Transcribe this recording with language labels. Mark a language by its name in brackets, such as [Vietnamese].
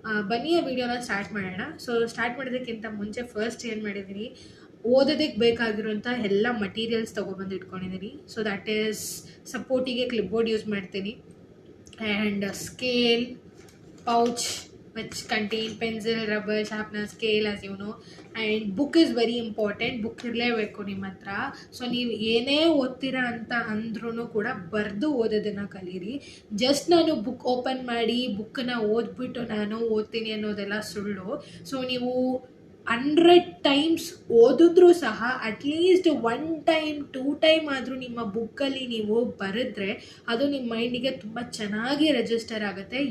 [Kannada] ಬನ್ನಿ ಆ ವಿಡಿಯೋನ ಸ್ಟಾರ್ಟ್ ಮಾಡೋಣ. ಸೊ ಸ್ಟಾರ್ಟ್ ಮಾಡೋದಕ್ಕಿಂತ ಮುಂಚೆ ಫಸ್ಟ್ ಏನು ಮಾಡಿದ್ದೀನಿ, ಓದೋದಕ್ಕೆ ಬೇಕಾಗಿರೋಂಥ ಎಲ್ಲ ಮಟೀರಿಯಲ್ಸ್ ತೊಗೊಬಂದು ಇಟ್ಕೊಂಡಿದ್ದೀನಿ. [English] so that is [Kannada] ಸಪೋರ್ಟಿಗೆ clipboard use ಮಾಡ್ತೀನಿ, [English] And scale, pouch which contain pencil, rubber, sharpener, scale as you know, and book is very important. [Kannada] book ಇರಲೇಬೇಕು ನಿಮ್ಮ ಹತ್ರ. ಸೊ ನೀವು ಏನೇ ಓದ್ತೀರಾ ಅಂತ ಅಂದ್ರೂ ಕೂಡ ಬರೆದು ಓದೋದನ್ನು ಕಲೀರಿ. ಜಸ್ಟ್ ನಾನು ಬುಕ್ ಓಪನ್ ಮಾಡಿ ಬುಕ್ಕನ್ನ ಓದ್ಬಿಟ್ಟು ನಾನು ಓದ್ತೀನಿ ಅನ್ನೋದೆಲ್ಲ ಸುಳ್ಳು. ಸೊ ನೀವು 100 ಟೈಮ್ಸ್ ಓದಿದ್ರೂ ಸಹ ಅಟ್ಲೀಸ್ಟ್ 1 ಟೈಮ್ 2 ಟೈಮ್ ಆದರೂ ನಿಮ್ಮ ಬುಕ್ಕಲ್ಲಿ ನೀವು ಬರೆದ್ರೆ ಅದು ನಿಮ್ಮ ಮೈಂಡಿಗೆ ತುಂಬ ಚೆನ್ನಾಗಿ ರಿಜಿಸ್ಟರ್ ಆಗುತ್ತೆ.